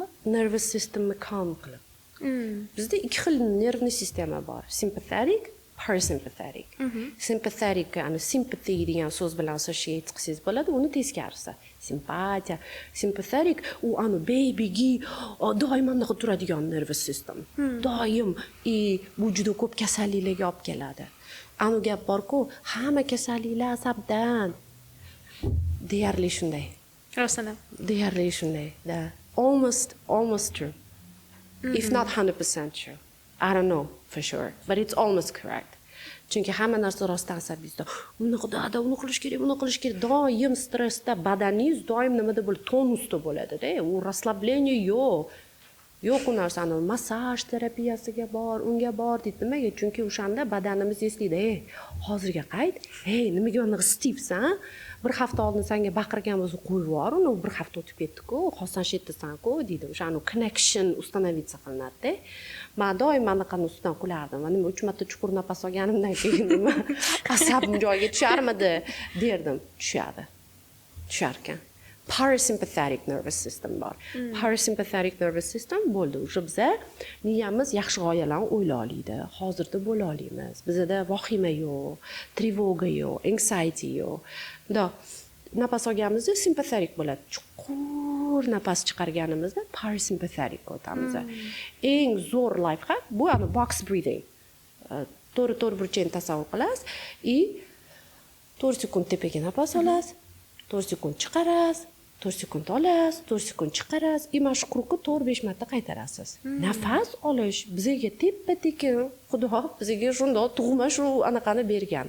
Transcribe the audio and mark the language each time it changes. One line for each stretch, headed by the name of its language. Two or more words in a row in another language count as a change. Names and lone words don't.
English: Nervous systemni
Uzbek: calm qilib. Bizda ikki xil nervni sistema bor. Sympathetic, parasympathetic. Sympathetic, sympathy degan so'z bilan associate qilsangiz bo'ladi, uni teskarisi. Simpatiya, sympathetic, u babygi doim anaqa turadigan
English: nervous system.
Uzbek: Doim bu juda ko'p kasalliklarga olib keladi. Gap bor-ku, hamma kasalliklar asabdan. Deyarli shunday. Rostdan. Deyarli shunday.
English: Almost true. If not 100% true. I don't know for sure, but it's almost correct.
Uzbek: Chunki hamma narsa rostdan asabingizda. Uni qilish kerak, buni qilish kerak. Doim stressda, badaningiz doim nimada bo'ladi, tonusda bo'ladi-da. U расслабление yo'q. Yo'q u narsani massaj terapiyasiga bor, unga bor deydi. Nimaga? Chunki o'shanda badanimiz eslaydi. Hozirga qayt. Nimaga uni isitibsan? Bir hafta oldin senga baqirgan bo'lsa qo'yib yubor, uni bir hafta o'tib ketdi-ku, xosdan shetdasan-ku deydi. O'shani connection установиться qilinadi-da. Men doim anaqani ustidan kulardim. Nima 3 marta chuqur nafas olganimdan keyin nima asabim joyiga tusharmidi derdim. Tusharkan.
English: Parasympathetic nervous system bor. Parasympathetic nervous system bo'ldi.
Uzbek: O'sha biza miyamiz yaxshi g'oyalarni o'yla oladi. Hozirda bo'la olamiz. Bizda vahima yo'q, trevoga yo'q, anxiety yo'q. Nafas olganimizda sympathetic bo'ladi. Chuqur nafas chiqarganimizda parasympathetic o'tamiz. Eng zo'r
English: life hack bu box breathing.
Uzbek: To'g'ri burchakni tasavvur qilasiz va 4 sekund tepaga nafas olasiz, 4 sekund chiqarasiz, 4 sekund olasiz, 4 sekund chiqarasiz. Mana shu quruqni 4-5 marta qaytarasiz. Nafas olish bizga teppa-tekin Xudo bizga shundoq tug'ma shu anaqani bergan.